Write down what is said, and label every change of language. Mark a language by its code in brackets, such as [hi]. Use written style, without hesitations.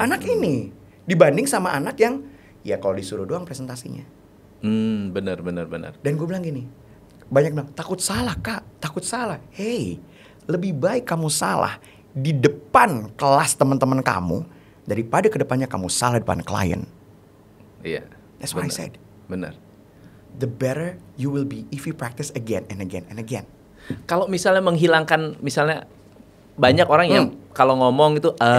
[id] Anak ini. Dibanding sama anak yang, ya kalau disuruh doang presentasinya. Benar. Dan gue bilang gini, banyak bilang, takut salah kak, takut salah. Hey, lebih baik kamu salah di depan kelas teman-teman kamu, daripada kedepannya kamu salah di depan klien. Iya. [en] That's what I said. [id] Benar. [en] The better you will be if you practice again and again and again. [id] Kalau misalnya menghilangkan, misalnya banyak orang yang kalau ngomong itu